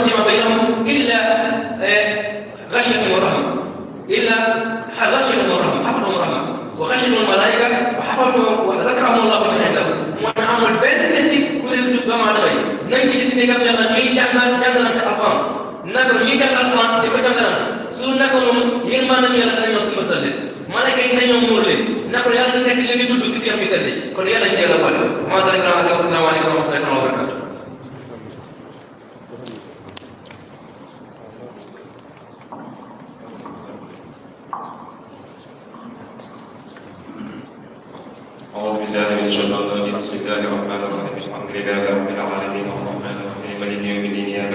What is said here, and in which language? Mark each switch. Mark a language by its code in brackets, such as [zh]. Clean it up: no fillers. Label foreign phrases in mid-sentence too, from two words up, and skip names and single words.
[ar] فيما بينهم إلا غشيتهم رحمة إلا غشيتهم رحمة حفتهم رحمة وغشيتهم ملائكة وحفتهم وذكرهم الله من عنده [wo] mu ne amul benn bés kuréel tudd doomu aadama yi nañ ko gis ne kat yàlla ñuy jàngalante alxuraan naka ñuy jàng alxuraan di ko jàngalante su naka noonu yéen maa nañu yàlla dina ñëw si mbërtal leen malaaka yi dina ñëw muur leen naka yàlla di nekk leen di tudd si biir sell kon yàlla ci yàlla boole [ar] ما ذلك على الله والسلام عليكم ورحمة الله وبركاته أعوذ بالله من الشيطان الرجيم بسم الله الرحمن الرحيم الحمد لله رب العالمين الرحمن الرحيم مالك يوم الدين إياك